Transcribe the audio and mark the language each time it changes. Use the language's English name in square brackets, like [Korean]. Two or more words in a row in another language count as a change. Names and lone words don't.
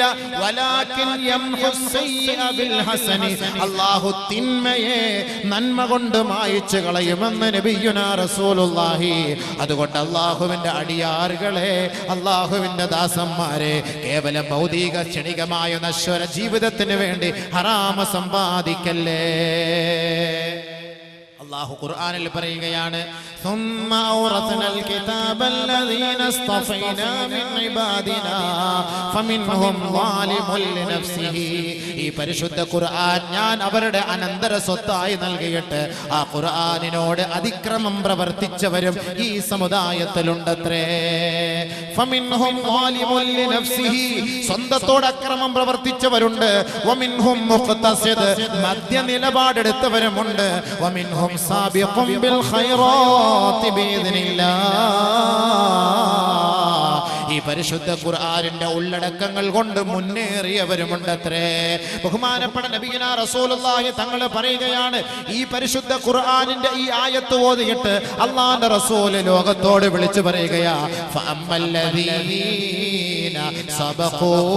[Arabic] ولكن يمحو السيئ بالحسن, [Malayalam] അല്ലാഹു തിന്മയെ നന്മ കൊണ്ട് മായ്ച്ചു കളയുമെന്ന് [Arabic] نبينا رسول الله. [Malayalam] അതുകൊണ്ട് അല്ലാഹുവിന്റെ അടിയാറുകളെ, അല്ലാഹുവിന്റെ ദാസന്മാരെ, കേവലം ഭൗതിക ക്ഷണികമായ നശ്വര ജീവിതത്തിന് വേണ്ടി ഹറാമ സമ്പാദിക്കല്ലേ. അല്ലാഹു ഖുർആനിൽ പറയുകയാണ്, [Arabic] ثم أورثنا الكتاب الذين اصطفينا من عبادنا فمنهم ظالم لنفسه. [Malayalam] ഈ പരിശുദ്ധ ഖുർആൻ ഞാൻ അവരുടെ അനന്തര സ്വത്തായി നൽകിയിട്ട് ആ ഖുർആനിനോട് അതിക്രമം പ്രവർത്തിച്ചവരും ഈ സമുദായത്തിലുണ്ടത്രേ. [Arabic] فمنهم ظالم لنفسه, [Malayalam] സ്വന്തത്തോട് അക്രമം പ്രവർത്തിച്ചവരുണ്ട്. [Arabic] ومنهم مقتصد, [Malayalam] മധ്യ നിലപാടെടുത്തവരുമുണ്ട്. [Arabic] ومنهم سابق بالخيرات بإذن الله. [Malayalam] ഈ പരിശുദ്ധ ഖുർആനിന്റെ ഉള്ളടക്കങ്ങൾ കൊണ്ട് മുന്നേറിയവരുമുണ്ടത്രേ. ബഹുമാനപ്പെട്ട [Arabic] نبينا رسول الله [Malayalam] തങ്ങൾ പറയുകയാണ്, ഈ പരിശുദ്ധ ഖുർആനിന്റെ ഈ ആയത്ത് ഓതിയിട്ട് അല്ലാഹുവിന്റെ റസൂൽ ലോകത്തോട് വിളിച്ചു പറയുകയാ, [Arabic] فأما الذين سبقوا,